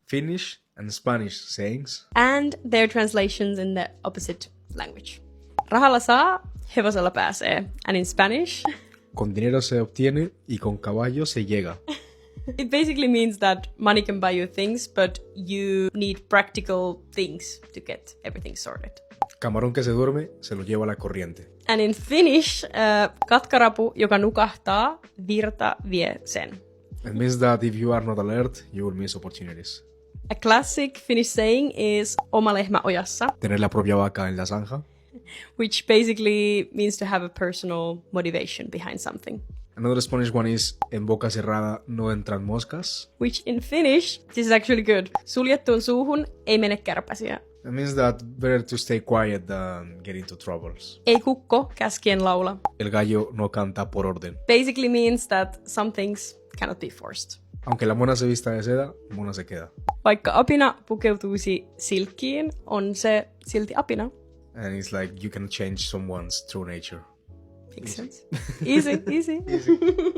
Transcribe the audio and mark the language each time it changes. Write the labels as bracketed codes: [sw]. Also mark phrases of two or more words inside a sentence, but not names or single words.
[en] Finnish and Spanish sayings. And their translations in the opposite language. [fi] Rahalla saa, hevosella pääsee. [en] And in Spanish, [es] Con dinero se obtiene y con caballo se llega. [en] it basically means that money can buy you things, but you need practical things to get everything sorted. [es] Camarón que se duerme se lo lleva la corriente. [en] And in Finnish, [fi] katkarapu, joka nukahtaa, virta vie sen. [en] It means that if you are not alert, you will miss opportunities. A classic Finnish saying is [fi] oma lehmä ojassa, [es] Tener la propia vaca en la zanja. [en] which basically means to have a personal motivation behind something. Another Spanish one is [es] en boca cerrada no entran moscas. [en] Which in Finnish, this is actually good. [fi] Suljettuun suuhun ei mene kärpäsiä. [en] It means that better to stay quiet than get into troubles. [fi] Ei kukko käskien laula. [es] El gallo no canta por orden. [en] Basically means that some things cannot be forced. [es] Aunque la mona se vista de seda, mona se queda. [fi] Vaikka apina pukeutuisi silkkiin, on se silti apina. [en] And it's like you can change someone's true nature. Makes sense. Easy.